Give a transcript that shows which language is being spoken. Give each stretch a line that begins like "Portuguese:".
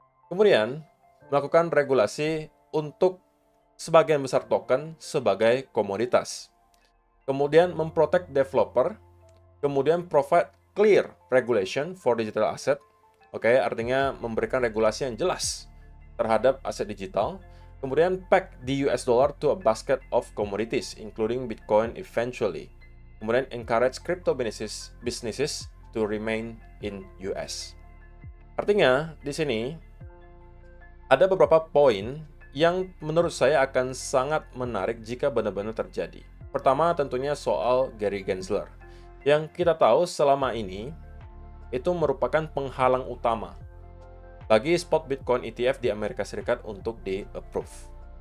Indonesian: Kemudian, melakukan regulasi untuk sebagian besar token sebagai komoditas. Kemudian memprotect developer, kemudian
English: provide clear regulation for digital asset.
Indonesian: Oke, artinya memberikan regulasi yang jelas terhadap aset digital.
English: Kemudian pack the US dollar to a basket of commodities, including Bitcoin eventually. Kemudian encourage crypto businesses to remain in US.
Indonesian: Artinya, di sini ada beberapa poin yang menurut saya akan sangat menarik jika benar-benar terjadi. Pertama tentunya soal Gary Gensler, yang kita tahu selama ini itu merupakan penghalang utama bagi spot Bitcoin ETF di Amerika Serikat untuk di-approve.